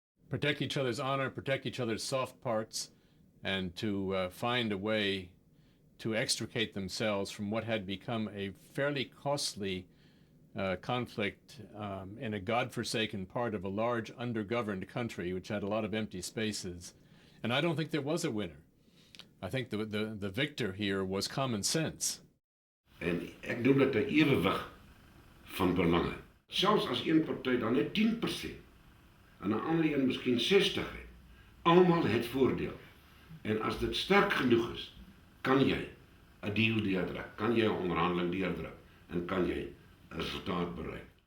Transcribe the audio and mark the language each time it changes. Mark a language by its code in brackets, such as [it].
[en] Protect each other's honor, protect each other's soft parts, and to find a way to extricate themselves from what had become a fairly costly conflict in a godforsaken part of a large undergoverned country which had a lot of empty spaces. And I don't think there was a winner. I think the victor here was common sense. [af] En ek noem dit 'n ewewig van belange. Selfs as een party dan net 10% en 'n ander een miskien 60 het, almal het voordeel. En as dit sterk genoeg is, kan jy 'n deal deurdruk, kan jy 'n onderhandeling deurdruk en kan jy 'n resultaat bereik.